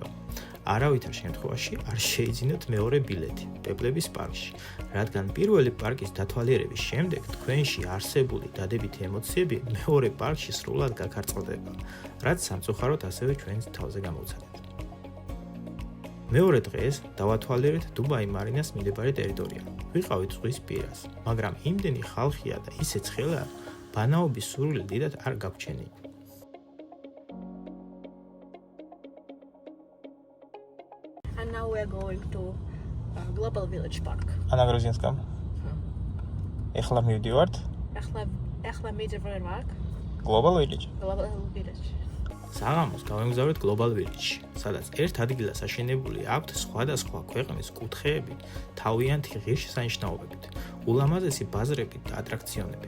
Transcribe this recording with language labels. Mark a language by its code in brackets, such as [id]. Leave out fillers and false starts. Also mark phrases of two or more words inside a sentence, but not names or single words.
[ka] არავითარ შემთხვევაში არ შეიძინოთ მეორე ბილეთი პეპლების პარკში, რადგან პირველი პარკის დათვალიერების შემდეგ თქვენში არსებული დადებითი ემოციები მეორე პარკში სრულად გაქარწყლდება, რაც სამწუხაროდ ასევე ჩვენს თავზე გამოვცადეთ. მეორე დღეს დავათვალიერეთ დუბაი მარინას მიმდებარე ტერიტორია. ვიყავით ზღვის პირას, მაგრამ იმდენი ხალხია და ისე ცხელა, ბანაობის სურვილი დიდად არ გაგვჩენია. [en] And now we are going to Global Village Park. [ka] ანა გროზინსკამ. ეხლა მივდივართ ახლა მიდევარ Global Village. Global Village. საღამოს გავემგზავრეთ Global Village-ში, სადაც ერთ ადგილას აშენებული აქვთ სხვადასხვა ქვეყნის კუთხეები თავიანთი ღირსშესანიშნაობებით, ულამაზესი ბაზრებით და ატრაქციონები.